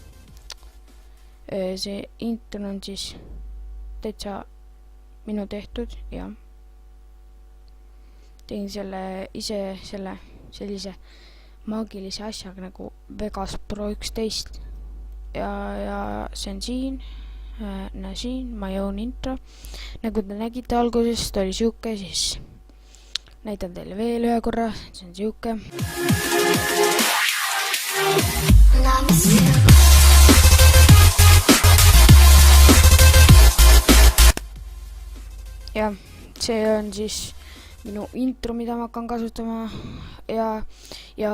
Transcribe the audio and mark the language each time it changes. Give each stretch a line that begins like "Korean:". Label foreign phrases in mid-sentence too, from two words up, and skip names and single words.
Estonian: See intro on siis täitsa minu tehtud ja tegin selle ise sellise maagilise asjaga nagu Vegas Pro 11 ja see on siin. Siin
English: my own intro,
Estonian: nagu te nägite alguses, ta oli siuke, siis näitan teile veel ühe korra, see on siuke. Ja see on siis minu intro, mida ma hakkan kasutama ja